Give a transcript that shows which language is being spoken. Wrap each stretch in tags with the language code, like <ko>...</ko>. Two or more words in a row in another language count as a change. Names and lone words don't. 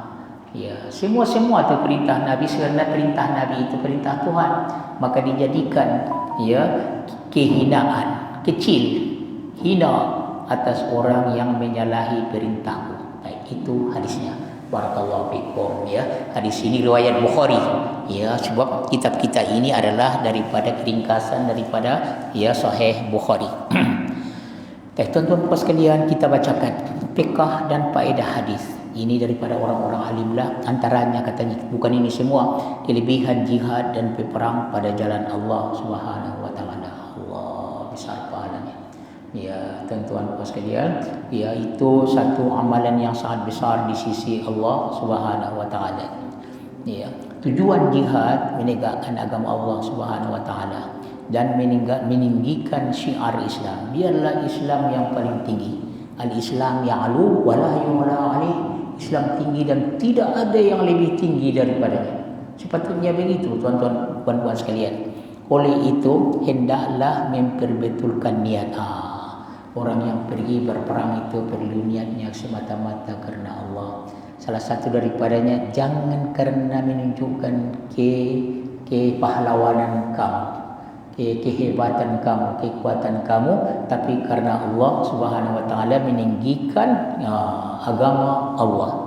<ms>Ya, semua itu perintah Nabi, karena perintah Nabi itu perintah Tuhan, maka dijadikan kehinaan, kecil, hina atas orang yang menyalahi perintahku. Baik, itu hadisnya.</ms> <ar>بارك الله فيكم.</ar> <ms>Ya, hadis ini riwayat Bukhari. Ya, sebab kitab kita ini adalah daripada ringkasan daripada Sahih Bukhari. Tuan-tuan puan sekalian, kita bacakan fiqh dan faedah hadis. Ini daripada orang-orang alimlah, antaranya katanya, bukan ini semua, kelebihan jihad dan berperang pada jalan Allah</ms> <ar>سبحانه وتعالى.</ar> <ms>Allah besar pahalanya. Ya, tuan-tuan puan sekalian, itu satu amalan yang sangat besar di sisi Allah</ms> <ar>سبحانه وتعالى.</ar> <ms>Ya, tujuan jihad menegakkan agama Allah</ms> <ar>سبحانه وتعالى</ar> <ms>dan meninggikan syiar Islam. Biarlah Islam yang paling tinggi.</ms> <ar>الإسلام يعلو ولا يعلى عليه.</ar> <ms>Islam tinggi dan tidak ada yang lebih tinggi daripadanya. Sepatutnya begitu, tuan-tuan puan-puan sekalian. Oleh itu, hendaklah memperbetulkan niat. Orang yang pergi berperang itu perlu niatnya semata-mata karena Allah. Salah satu daripadanya, jangan karena menunjukkan kepahlawanan kamu, kehebatan kamu, kekuatan kamu, tapi karena Allah</ms> <ar>سبحانه وتعالى</ar> <ms>meninggikan agama Allah.</ms>